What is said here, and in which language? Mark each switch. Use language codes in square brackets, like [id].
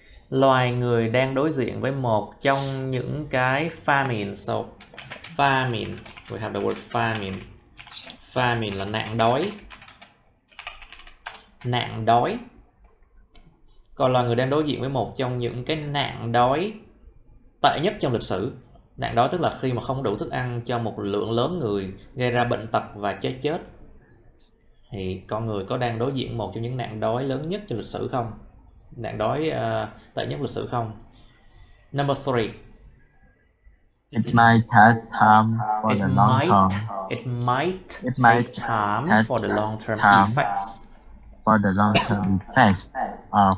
[vi] Loài người đang đối diện với một trong những cái famine. [en] So famine, we have the word famine. [vi] Famine là nạn đói. Nạn đói. Còn loài người đang đối diện với một trong những cái nạn đói tệ nhất trong lịch sử. Nạn đói tức là khi mà không đủ thức ăn cho một lượng lớn người, gây ra bệnh tật và chết. Thì con người có đang đối diện một trong những nạn đói lớn nhất trong lịch sử không? Nạn đói tệ nhất lịch sử không? [en] Number 3. It might take time for the long term. It might take time for the long term effects. For the long term effects of